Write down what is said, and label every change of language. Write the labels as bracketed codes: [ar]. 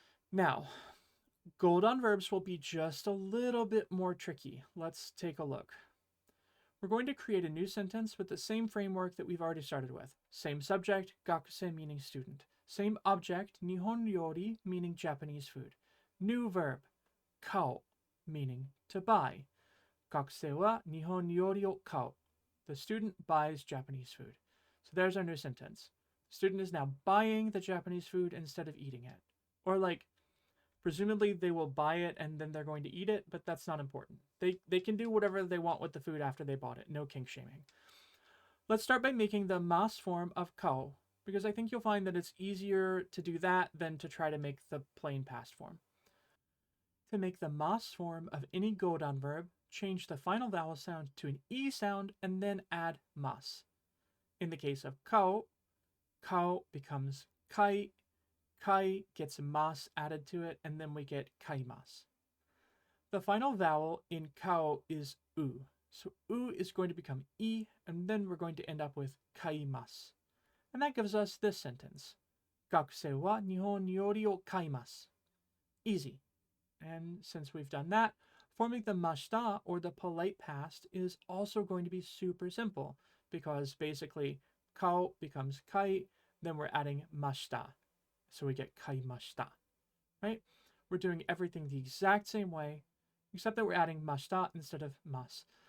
[en] Now, Godan verbs will be just a little bit more tricky. Let's take a look. We're going to create a new sentence with the same framework that we've already started with. Same subject, gakusei meaning student. Same object, nihon ryori meaning Japanese food. New verb, kao meaning to buy. [ja] 学生は日本料理を買う. [en] The student buys Japanese food. So there's our new sentence. The student is now buying the Japanese food instead of eating it. Or like, presumably they will buy it and then they're going to eat it, but that's not important. They can do whatever they want with the food after they bought it. No kink shaming. Let's start by making the mas form of kao, because I think you'll find that it's easier to do that than to try to make the plain past form. To make the mas form of any Godan verb, change the final vowel sound to an E sound and then add mas. In the case of kao becomes kai, kai gets mas added to it, and then we get kaimas. The final vowel in kao is u. So u is going to become e, and then we're going to end up with kaimas. And that gives us this sentence. [ja] 学生は日本料理を買います. [en] Easy. And since we've done that, forming the mashita, or the polite past, is also going to be super simple, because basically kao becomes kai, then we're adding mashita. So we get kaimashita, right? We're doing everything the exact same way, except that we're adding mashita instead of mas.